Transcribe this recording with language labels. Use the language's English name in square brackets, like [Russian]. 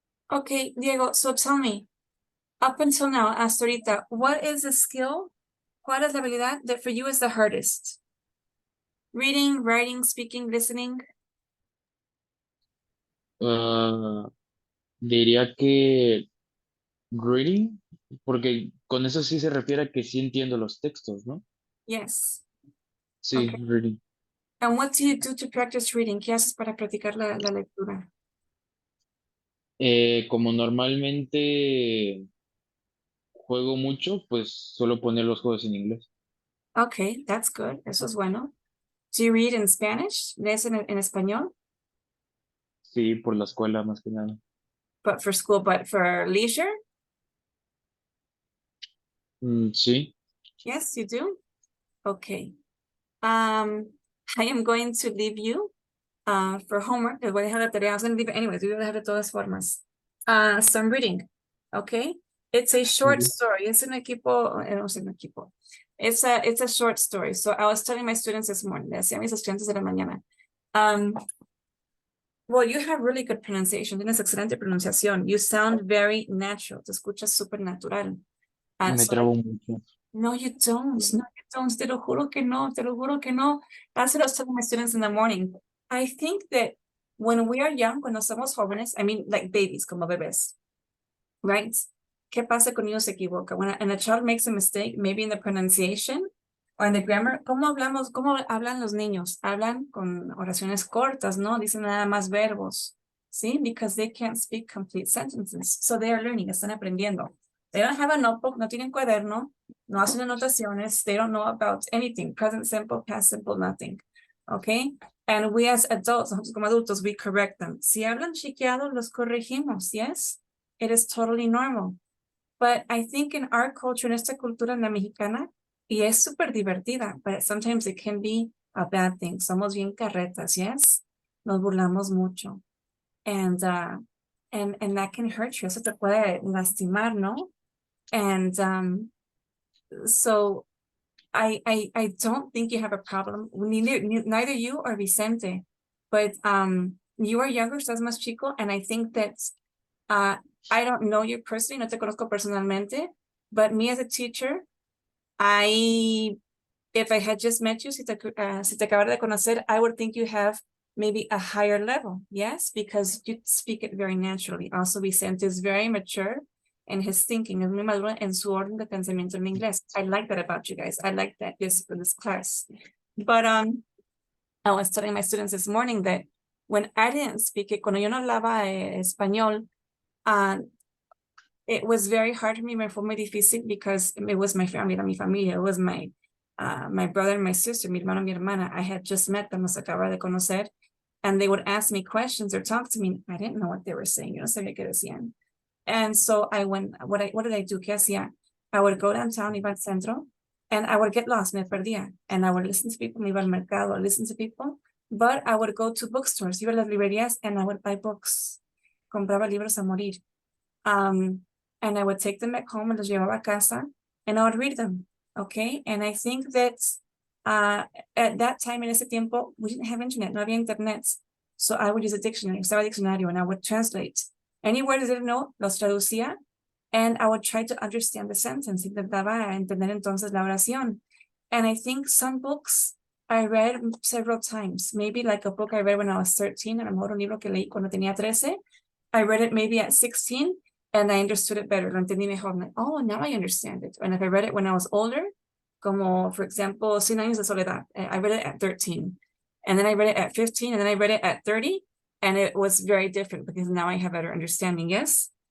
[English] Okay, Diego, so tell me, up until now, [Spanish] hasta ahorita, [English] what is the skill? [Spanish] ¿Cuál es la habilidad [English] that for you is the hardest? Reading, writing, speaking, listening? [Spanish] Ah, diría que reading, porque con eso sí se refiere a que sí entiendo los textos, ¿no? [English] Yes. [Spanish] Sí, [English] Okay. reading. And what do you do to practice reading? [Spanish] ¿Qué haces para practicar la lectura? Como normalmente juego mucho, pues suelo poner los juegos en inglés. [English] Okay, that's good. [Spanish] Eso es bueno. [English] Do you read in Spanish? [Spanish] ¿Lees en español? Sí, por la escuela más que nada. [English] But for school, but for leisure? [Spanish] Sí, [English] Yes, you do? Okay. I am going to leave you for homework. [Spanish] Les voy a dejar la tarea. [English] I was going to leave it anyways. We will have [Spanish] de todas formas. [English] Some reading. Okay. It's a short ujú. story. [Spanish] Es un equipo, no sé, un equipo. [English] It's a short story. So I was telling my students this morning, [Spanish] le decía a mis estudiantes de la mañana. [English] Well, you have really good pronunciation. [Spanish] Tienes excelente pronunciación. [English] You sound very natural. [Spanish] Te escuchas súper natural. Me [English] So [Spanish] trabo mucho. [English] no, you don't. No, you don't. [Spanish] Te lo juro que no. Te lo juro que no. [English] That's what I was telling my students in the morning. I think that when we are young, [Spanish] cuando somos jóvenes, [English] I mean, like babies, [Spanish] como bebés, [English] right? [Spanish] ¿Qué pasa cuando uno se equivoca? [English] When a child makes a mistake, maybe in the pronunciation or in the grammar, [Spanish] ¿cómo hablamos? ¿Cómo hablan los niños? Hablan con oraciones cortas, ¿no? Dicen nada más verbos, ¿sí? [English] Because they can't speak complete sentences. So they are learning, [Spanish] están aprendiendo. [English] They don't have a notebook, [Spanish] no tienen cuaderno, no hacen anotaciones, [English] they don't know about anything, present simple, past simple, nothing, okay? And we as adults, [Spanish] nosotros como adultos, [English] we correct them. [Spanish] Si hablan chiqueado, los corregimos, yes? [English] It is totally normal. But I think in our culture, [Spanish] en esta cultura en la mexicana, y es súper divertida, [English] but sometimes it can be a bad thing. [Spanish] Somos bien carretas, yes? Nos burlamos mucho. [English] And that can hurt you. [Spanish] Eso te puede lastimar, ¿no? [English] And so I don't think you have a problem. Neither you or Vicente, but you are younger, [Spanish] estás más chico, [English] and I think that I don't know you personally, [Spanish] no te conozco personalmente, [English] but me as a teacher, if I had just met you, [Spanish] si te acabara de conocer, [English] I would think you have maybe a higher level, yes, because you speak it very naturally. Also, Vicente is very mature in his thinking, [Spanish] es muy maduro en su orden de pensamiento en inglés. [English] I like that about you guys. I like that for this class. But I was telling my students this morning that when I didn't speak it, [Spanish] cuando yo no hablaba español, [English] it was very hard for me, [Spanish] me fue muy difícil [English] because it was my family, [Spanish] era mi familia, [English] it was my brother and my sister, [Spanish] mi hermano, mi hermana. [English] I had just met them, [Spanish] los acababa de conocer, [English] and they would ask me questions or talk to me. I didn't know what they were saying, [Spanish] yo no sabía qué decían. [English] And so I went, what did I do? [Spanish] ¿Qué hacía? [English] I would go downtown, [Spanish] iba al centro, [English] and I would get lost, [Spanish] me perdía. [English] And I would listen to people, [Spanish] me iba al mercado, [English] listen to people, but I would go to bookstores, [Spanish] iba a las librerías, [English] and I would buy books. [Spanish] Compraba libros a morir. [English] And I would take them back home, and [Spanish] los llevaba a casa, [English] and I would read them, okay? And I think that at that time, [Spanish] en ese tiempo, [English] we didn't have internet, [Spanish] no había internet. [English] So I would use a dictionary, [Spanish] usaba diccionario, [English] and I would translate. Any words I didn't know, [Spanish] los traducía, [English] and I would try to understand the sentence. [Spanish] Intentaba entender entonces la oración. [English] And I think some books I read several times. Maybe like a book I read when I was 13, [Spanish] a lo mejor un libro que leí cuando tenía 13. [English] I read it maybe at 16, and I understood it better. [Spanish] Lo entendí mejor. [English] I'm like, oh, now I understand it. And if I read it when I was older, como, for example, 100 años de soledad, I read it at 13. And then I read it at 15, and then I read it at 30. And it was very different because now I have better understanding, yes?